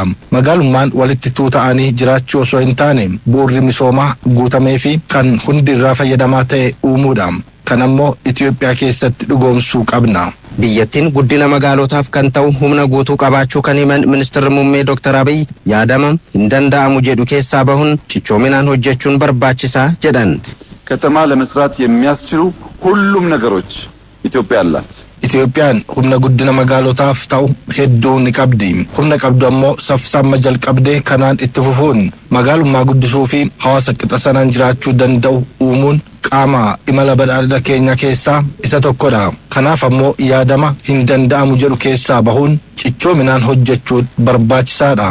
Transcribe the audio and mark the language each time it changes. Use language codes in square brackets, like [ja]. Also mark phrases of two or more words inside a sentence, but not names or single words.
[om] Magaalummaan walitti tuuta'anii jiraachuu osoo hin taane bu'uurri misoomaa guutamee fi kan hundi irraa fayyadamaa ta'e uumuudha. Kan ammoo Itoophiyaa keessatti dhugoomsuu qabna. Biyyattiin guddina magaalotaaf kan ta'u humna guutuu qabaachuu kan himan Ministeerri Muummee Dr. Abiy yaadama hin danda'amu jedhu keessaa bahuun cichoominaan hojjechuun barbaachisaa jedhan. [am] ከተማ ለመስራት የሚያስችሉ ሁሉም ነገሮች ኢትዮጵያ አላት። [om] Itoophiyaan humna guddina magaalotaaf ta'u hedduu ni qabdi. Humna qabdu ammoo saffisaan jalqabdee kanaan itti fufuun magaalummaa guddisuu fi hawaasa qixa sanaan jiraachuu danda'u uumuun qaama imala badhaadhina keenya keessaa isa tokkodha. Kanaaf ammoo yaadama hin danda'amu jedhu keessaa bahuun cichoominaan hojjechuun barbaachisaadha.